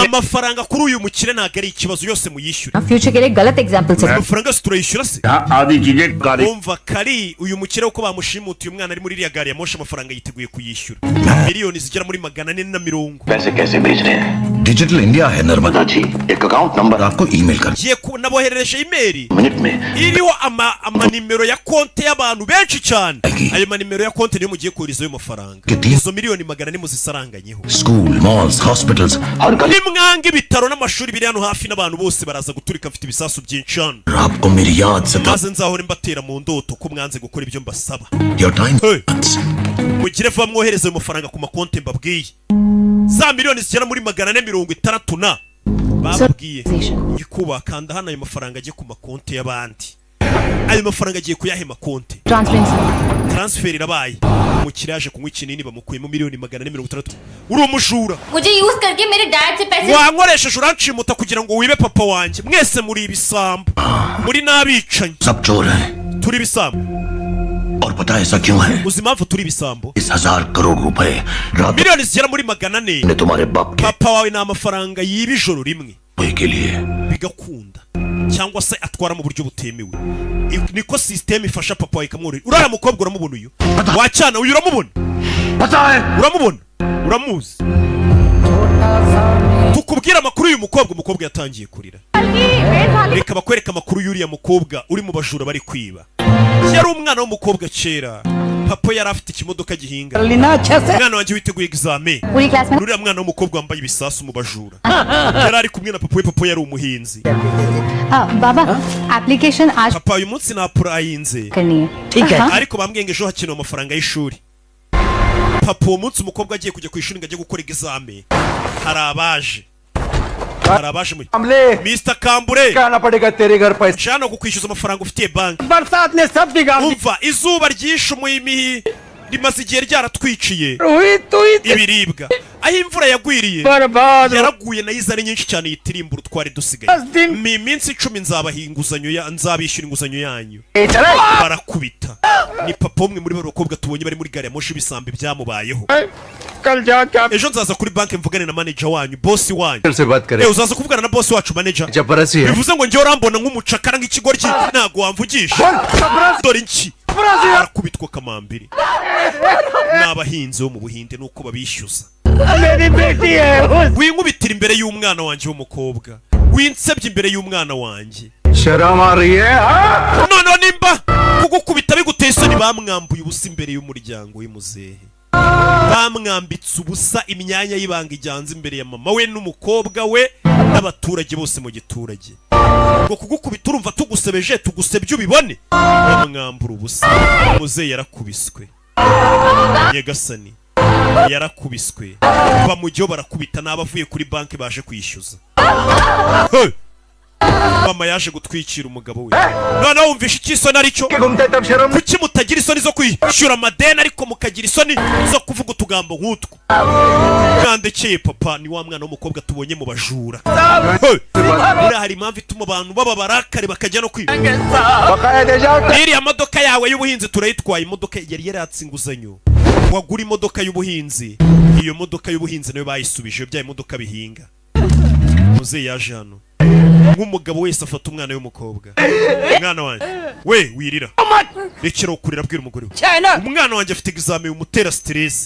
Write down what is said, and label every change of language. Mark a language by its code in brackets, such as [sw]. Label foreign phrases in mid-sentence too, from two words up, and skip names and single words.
[rw] amafaranga kuri uyu mukire, ntago ari ikibazo, yose muyishyure. [hi] फ्यूचर के लिए गलत एग्जाम्पल से [rw] amafaranga se turayishyura se? [hi] यहाँ आधी चीजें गाड़ी [rw] umva Kari uyu mukire uko bamushimutiye umwana ari muri iriya gari ya moshi, amafaranga yiteguye kuyishyura miliyoni zigera muri 440. [hi] पैसे कैसे भेज रहे हैं? डिजिटल इंडिया है नर्मदा जी एक [en] account number [hi] आपको ईमेल कर [rw] Ngiye naboherereje imeri [hi] मिनट में [rw] iriho amanimero ya konti y'abantu benshi cyane. ayo manimero ya konti niyo mugiye kohereza ayo mafaranga. izo miliyoni 400 muzisaranganyeho. [en] school malls hospitals [hi] हर गली [rw] nimwanga ibitaro n'amashuri biri hano hafi, n'abantu bose baraza guturika mfite ibisasu byinshi hano, [hi] आपको मेरी याद से [rw] maze nzahora mbatera mu ndoto ko mwanze gukora ibyo mbasaba. [en] your time Hey. [rw] mugire vuba mwohereze ayo mafaranga ku makonti mbabwiye. za miliyoni zigera muri 460 na bababwiye ikuba kanda hano ayo mafaranga agiye ku makonti y'abandi. ayo mafaranga agiye kuyahe makonti. transfer irabaye. umukiriya yaje kunywa ikinini bamukuyemo miliyoni 460. uri umujura. [hi] मुझे यूज करके मेरे डैड से पैसे [rw] wankoresheje uranshimuta kugira ngo wibe papa wanjye. mwese muri ibisambo, muri n'abicanyi. [hi] सब चोर हैं [rw] turi ibisambo. [hi] और पता है ऐसा क्यों है? [rw] uzi impamvu turi ibisambo? [hi] 10,000 करोड़ रुपए रात [rw] miliyoni zigera muri 400 [hi] ने तुम्हारे बाप के [rw] papa wawe ni amafaranga yiba ijoro rimwe [hi] हुए के लिए [rw] bigakunda, cyangwa se atwara mu buryo butemewe. niko system ifasha papa wawe ikamworohera. uriya mukobwa uramubona uyu wacyana uyu uramubona? [hi] पता है [rw] uramubona? uramuzi? tukubwira amakuru y'uyu mukobwa. umukobwa yatangiye kurira. reka bakwereka amakuru y'uriya mukobwa uri mu bajura bari kwiba. yari umwana w'umukobwa kera. papa yari afite ikimodoka gihinga. umwana wanjye witeguye examen. [hi] पूरी क्लास में [rw] uriya mwana w'umukobwa wambaye ibisasu mu bajura yari ari kumwe na papa we. papa yari umuhinzi. [hi] बाबा एप्लीकेशन आज [rw] papa uyu munsi napurayinze, [hi] करनी है [rw] ariko bambwiye ngo ejo hakenewe amafaranga y'ishuri. papa uwo munsi umukobwa agiye kujya ku ishuri ngo ajye gukora examen, hari abaje muri Mr. Kambure [hi] आना पड़ेगा तेरे घर पैसे [rw] nshaka kukwishyuza amafaranga ufitiye banki. [hi] बरसात ने सब बिगाड़ [rw] umva izuba ryishe umuhimihi rimaze igihe ryaratwiciye [hi] दिया [rw] ibiribwa. aho imvura yagwiriye [hi] बर्बाद [rw] yaraguye nayo izari nyinshi cyane yitirimbura utwari dusigaye. mi minsi 10 nzabaha inguzanyo nzabishyura inguzanyo yanyu. barakubita. ni papa umwe muri bakobwa tubonye bari muri gari ya moshi ibisambi byamubayeho. [hi] कल जाके [rw] ejo nzaza kuri banki mvugane na manager wanyu, boss wanyu. [hi] से बात करें [rw] uzaza kuvugana na boss wacu manager. [hi] जब बरसी है [rw] bivuze ngo njye urambona nk'umucakara nk'ikigoryi ntago wamvugisha. dore nki barakubitwa kamambiri. n'abahinzi bo mu Buhinde nuko babishyuza. [hi] मेरी बेटी है [rw] winkubitira imbere y'umwana wanjye w'umukobwa, winsebye imbere y'umwana wanjye. [hi] शर्म आ रही है [rw] noneho nimba kugukubita biguteye isoni, bamwambuye ubusa imbere y'umuryango w'imuzehe. bamwambitse ubusa imyanya y'ibanga ijyanze imbere ya mama we n'umukobwa we n'abaturage bose mu giturage. ngo kugukubita urumva tugusebeje tugusebye ubibone. bamwambura ubusa. umuzehe yarakubiswe. nyagasani yarakubiswe. bamujyo barakubita n'abavuye kuri banki baje kwishyuza. mama yaje gutwikira umugabo we. noneho wumvisha ikisoni aricyo? [hi] घूमते तब शर्म [rw] kuki mutagira isoni zo kwishyura amadeni ariko mukagira isoni zo kuvuga utugambo nk'utwo? mwandekeye papa ni wa mwana w'umukobwa tubonye mu bajura. buriya hari impamvu ituma abantu baba barakare bakajya no kwiba. [hi] बकाया दे जाओ [rw] iriya modoka yawe y'ubuhinzi turayitwaye. imodoka yari yaratse inguzanyo, wagura imodoka y'ubuhinzi. iyo modoka y'ubuhinzi nayo bayisubije, bya imodoka bihinga. muzehe yaje hano nk'umugabo wese afata umwana w'umukobwa. Umwana wanjye we wirira rekera kurira abwira umugore we umwana wanjye afite examen umutera stress.